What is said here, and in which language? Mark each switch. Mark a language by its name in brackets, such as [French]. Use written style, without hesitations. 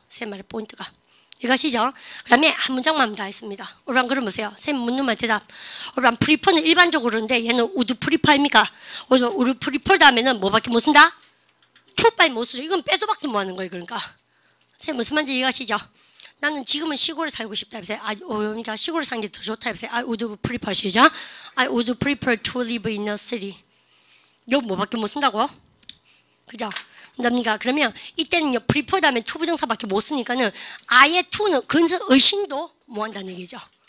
[Korean] 세 말의 포인트가 이것이죠. 그 다음에 한 문장만 다 했습니다. 오란 그럼 보세요. 쌤 묻는 말 대답. 오란 프리퍼는 일반적으로인데 얘는 우드 프리퍼입니까? 우드 프리퍼 다음에는 뭐밖에 못 쓴다? 투바이 못 쓰죠. 이건 빼도밖에 못 하는 거예요. 그러니까 쌤 무슨 말인지 이해가시죠? 나는 지금은 시골에 살고 싶다 해보세요. 그러니까 시골에 사는 게 더 좋다 해보세요. [English] I would prefer [Korean] 시죠. [English] I would prefer to live in a city. [Korean] 이거 뭐밖에 못 쓴다고? 그죠? 그러면 이때는요 프리퍼 다음에 투 부정사밖에 못 쓰니까는 아예 투는 근서 의심도 못 한다는 얘기죠.